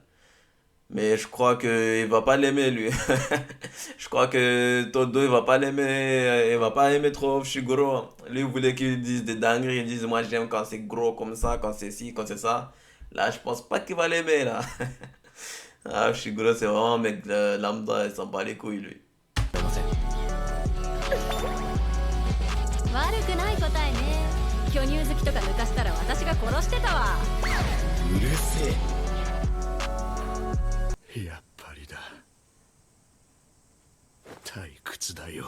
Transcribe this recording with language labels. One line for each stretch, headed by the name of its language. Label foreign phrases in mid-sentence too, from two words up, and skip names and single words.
French: Mais je crois qu'il va pas l'aimer lui. Je crois que Todo il va pas l'aimer. Il va pas aimer trop Shiguro. Lui il voulait qu'il dise des dingueries. Il dise moi j'aime quand c'est gros comme ça, quand c'est ci, quand c'est ça. Là je pense pas qu'il va l'aimer là. Ah, Shiguro, c'est vraiment un mec lambda, il s'en bat les couilles, lui.
Japanese: すいません。悪くない答えね。巨乳好きとか抜かしたら私が殺してたわ。うるせえ。やっぱりだ。退屈だよ。